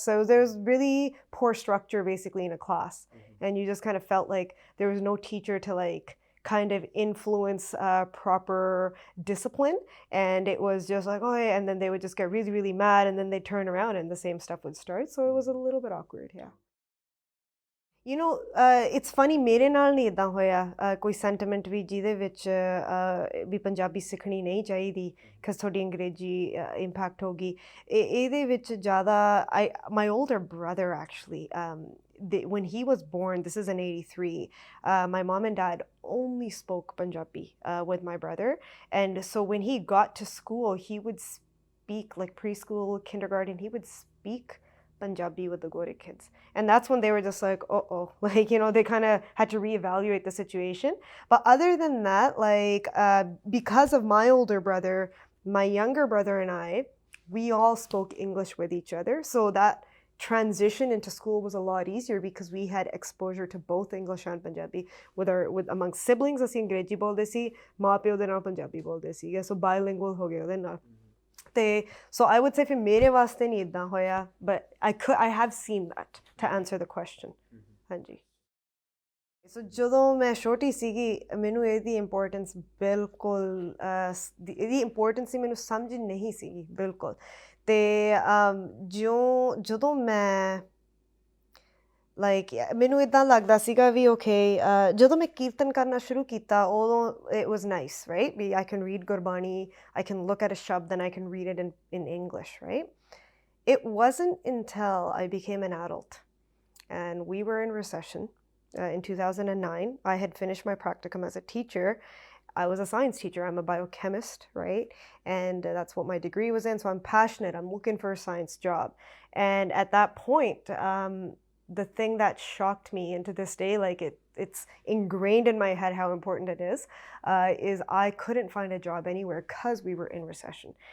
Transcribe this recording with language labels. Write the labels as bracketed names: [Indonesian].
[English] So there's really poor structure basically in a class. And you just kind of felt like there was no teacher to like kind of influence proper discipline, and it was just like, oh yeah, and then they would just get really, really mad, and then they'd turn around and the same stuff would start. So it was a little bit awkward, yeah. [Punjabi] It's funny, ਮੇਰੇ ਨਾਲ ਨਹੀਂ ਇੱਦਾਂ ਹੋਇਆ ਕੋਈ sentiment ਵੀ ਜਿਹਦੇ ਵਿੱਚ ਵੀ ਪੰਜਾਬੀ ਸਿੱਖਣੀ ਨਹੀਂ ਚਾਹੀਦੀ because ਤੁਹਾਡੀ ਅੰਗਰੇਜ਼ੀ ਇੰਪੈਕਟ ਹੋਗੀ। [English] ਇਹਦੇ ਵਿੱਚ ਜ਼ਿਆਦਾ my older brother actually, when he was born, this is in 83, my mom and dad only spoke Punjabi with my brother, and so when he got to school he would speak like preschool, kindergarten, he would speak Punjabi with the Goric kids, and that's when they were just like, like they kind of had to reevaluate the situation. But other than that, like because of my older brother, my younger brother and I, we all spoke English with each other, so that transition into school was a lot easier because we had exposure to both English and Punjabi. [Punjabi] With amongst siblings ਅਸੀਂ ਅੰਗਰੇਜ਼ੀ ਬੋਲਦੇ ਸੀ, ਮਾਂ ਪਿਓ ਦੇ ਨਾਲ ਪੰਜਾਬੀ ਬੋਲਦੇ ਸੀਗੇ, so bilingual ਹੋ ਗਏ ਉਹਦੇ ਨਾਲ। [English] ਅਤੇ so I would say ਫਿਰ ਮੇਰੇ ਵਾਸਤੇ ਨਹੀਂ ਇੱਦਾਂ ਹੋਇਆ, but I have seen that, to answer the question. [Punjabi] ਹਾਂਜੀ। ਸੋ ਜਦੋਂ ਮੈਂ ਛੋਟੀ ਸੀਗੀ ਮੈਨੂੰ ਇਹਦੀ ਇੰਪੋਰਟੈਂਸ ਬਿਲਕੁਲ ਇਹਦੀ ਇੰਪੋਰਟੈਂਸ ਹੀ ਮੈਨੂੰ ਸਮਝ ਨਹੀਂ ਸੀਗੀ ਬਿਲਕੁਲ। [English] ਅਤੇ ਜਦੋਂ ਮੈਂ ਲਾਈਕ ਮੈਨੂੰ ਇੱਦਾਂ ਲੱਗਦਾ ਸੀਗਾ ਵੀ ਓਕੇ, ਜਦੋਂ ਮੈਂ ਕੀਰਤਨ ਕਰਨਾ ਸ਼ੁਰੂ ਕੀਤਾ ਉਦੋਂ ਇਟ ਵਾਜ਼ ਨਾਈਸ, ਰਾਈਟ, ਵੀ I can read Gurbani, I can look at a shabad and I can read it in English, right. It wasn't until I became an adult and we were in recession in 2009. I had finished my practicum as a teacher. I was a science teacher. I'm a biochemist, right? And that's what my degree was in. So I'm passionate. I'm looking for a science job. And at that point, the thing that shocked me, and to this day, like it's ingrained in my head how important it is I couldn't find a job anywhere because we were in recession.